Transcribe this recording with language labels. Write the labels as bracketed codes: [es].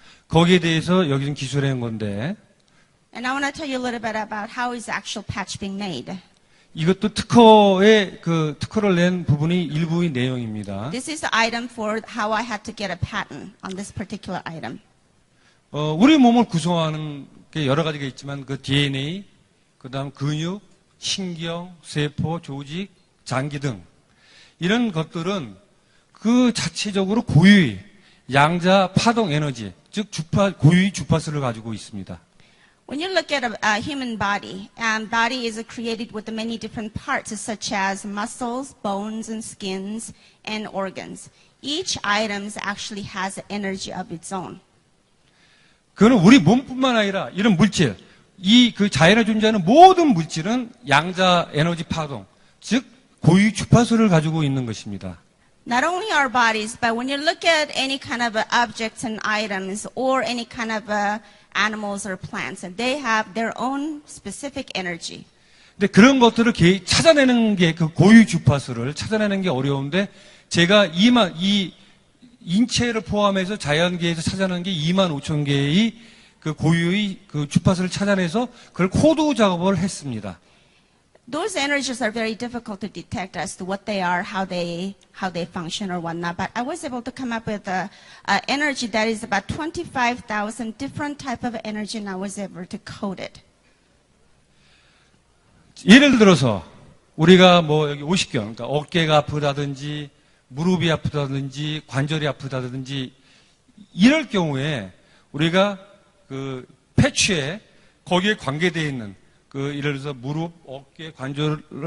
[ko] 거기에 대해서 여기는 기술해 온 건데. [en] And I want to tell you a little bit about how is the actual patch being made. [ko] 이것도 특허를 낸 부분이 일부의 내용입니다. [en] This is the item for how I had to get a patent on this particular item. [ko] 우리 몸을 구성하는 게 여러 가지가 있지만 그 DNA, 그다음 근육, 신경, 세포, 조직, 장기 등 이런 것들은 그 자체적으로 고유의 양자 파동 에너지, 즉 고유의 주파수를 가지고 있습니다. [en] When you look at a human body, body is created with many different parts, such as muscles, bones, and skins, and organs. Each item actually has an energy of its own. [ko] 그거는 우리 몸뿐만 아니라 이런 물질, 그 자연에 존재하는 모든 물질은 양자 에너지 파동, 즉 고유 주파수를 가지고 있는 것입니다. [en] Not only our bodies, but when you look at any kind of objects and items, or any kind of animals or plants, and they have their own specific energy. [ko] 근데 그런 것들을 찾아내는 게 그 고유 주파수를 찾아내는 게 어려운데 제가 이 인체를 포함해서 자연계에서 찾아내는 게 25,000개의 그 고유의 그 주파수를 찾아내서 그걸 코드 작업을 했습니다. [en] those energies are very difficult to detect as to what they are, how they function or whatnot. But I was able to come up with a energy that is about 25,000 different type of energy, and I was able to code it. [ko] 예를 들어서 우리가 뭐 여기 50견, 그러니까 어깨가 아프다든지 무릎이 아프다든지 관절이 아프다든지 이럴 경우에 우리가 그 패치에 거기에 관계되어 있는 그 예를 들어서 무릎, 어깨, 관절을